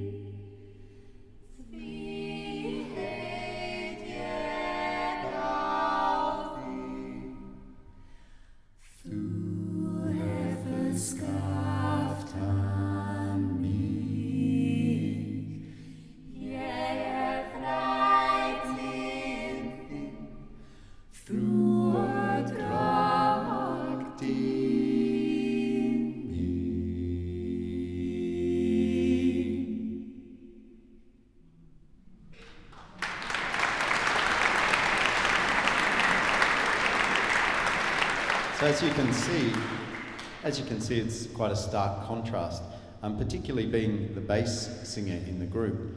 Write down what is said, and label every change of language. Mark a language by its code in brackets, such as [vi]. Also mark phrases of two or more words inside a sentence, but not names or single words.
[is] Því heit ég á þig, þú hefur skapað mig. Ég þrællinn þinn, þú ert bragdinn minn. [en] So as you can see, it's quite a stark contrast, particularly being the bass singer in the group.